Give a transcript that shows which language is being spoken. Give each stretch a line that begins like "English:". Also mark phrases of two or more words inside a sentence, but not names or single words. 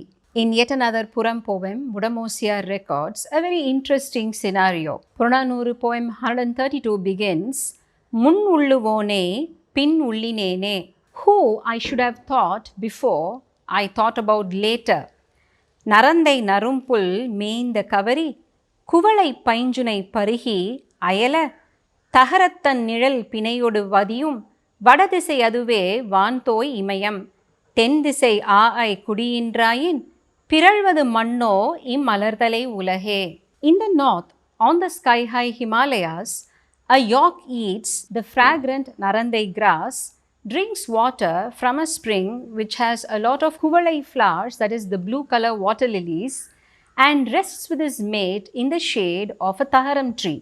English: In yet another Puram poem, Mudamosiar records a very interesting scenario. Purananuru poem 132 begins,
Tamil: முன் உள்ளுவோனே, பின் உள்ளினேனே.
English: Who I should have thought before, I thought about later.
Tamil: நரந்தை நறும்புல் மேய்ந்த கவரி, குவளைப் பைஞ்சுனை பருகி, அயல, தகரத்தன் நிழல் பிணையொடு வதியும் வடதிசை அதுவே வான்தோய் இமயம் தென் திசை ஆஐ குடியின்றாயின் பிறழ்வது மண்ணோ இம்மலர்தலை உலகே.
English: In the north, on the sky-high Himalayas, a yak eats the fragrant narandai grass, drinks water from a spring which has a lot of kuvalai flowers, that is the blue color water lilies, and rests with his mate in the shade of a taharam tree.